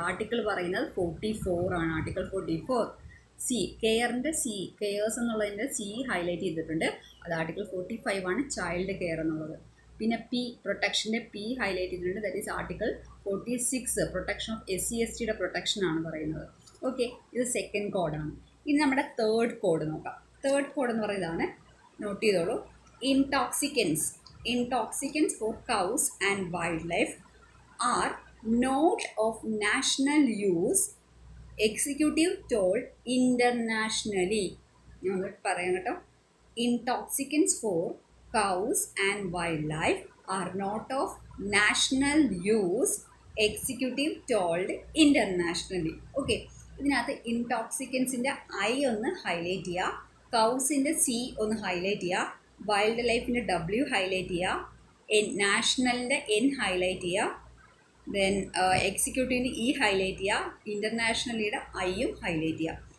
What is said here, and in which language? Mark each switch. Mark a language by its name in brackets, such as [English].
[Malayalam] Article പറയുന്നത് 44 ആണ്, article 44. C, കെയറിൻ്റെ C, cares എന്നുള്ളതിൻ്റെ സി ഹൈലൈറ്റ് ചെയ്തിട്ടുണ്ട്, അത് ആർട്ടിക്കിൾ 45 ആണ്, ചൈൽഡ് കെയർ എന്നുള്ളത്. പിന്നെ പി, പ്രൊട്ടക്ഷൻ്റെ പി ഹൈലൈറ്റ് ചെയ്തിട്ടുണ്ട്, [English] that is article 46, [Malayalam] protection of SC STയുടെ protection ആണ് പറയുന്നത്. ഓക്കെ, ഇത് സെക്കൻഡ് കോഡാണ്. ഇനി നമ്മുടെ തേർഡ് കോഡ് നോക്കാം. തേർഡ് കോഡ് എന്ന് പറയുന്നതാണ്, നോട്ട് ചെയ്തോളൂ, ഇൻടോക്സിക്കൻസ്. [English] Intoxicants for cows and wildlife are not of national use. Executive told internationally. [Malayalam] ഞാൻ ഒന്ന് പറയാം കേട്ടോ. [English] Intoxicants for cows and wildlife are not of national use. Executive told internationally. [Malayalam] Okay, ഇതിനകത്ത് ഇൻടോക്സിക്കൻസിൻ്റെ I ഒന്ന് highlight ചെയ്യുക, കൗസിൻ്റെ C ഒന്ന് highlight ചെയ്യുക, wild ലൈഫിൻ്റെ W ഹൈലൈറ്റ് ചെയ്യുക, നാഷണലിൻ്റെ N ഹൈലൈറ്റ് ചെയ്യുക, ദെൻ എക്സിക്യൂട്ടീവിൻ്റെ E ഹൈലൈറ്റ് ചെയ്യുക, ഇൻ്റർനാഷണലിയുടെ Iയും ഹൈലൈറ്റ് ചെയ്യുക.